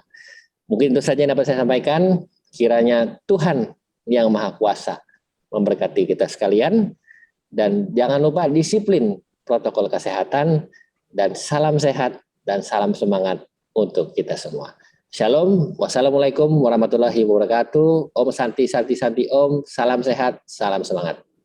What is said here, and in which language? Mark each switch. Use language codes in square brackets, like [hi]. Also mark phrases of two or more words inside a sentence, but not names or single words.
[id] Mungkin itu saja yang dapat saya sampaikan. Kiranya Tuhan yang Maha Kuasa memberkati kita sekalian, dan jangan lupa disiplin protokol kesehatan, dan salam sehat dan salam semangat untuk kita semua. [ar] Shalom, والسلام عليكم ورحمة الله وبركاته. [sa] ॐ शान्ति शान्ति शान्ति ॐ, [id] salam sehat, salam semangat.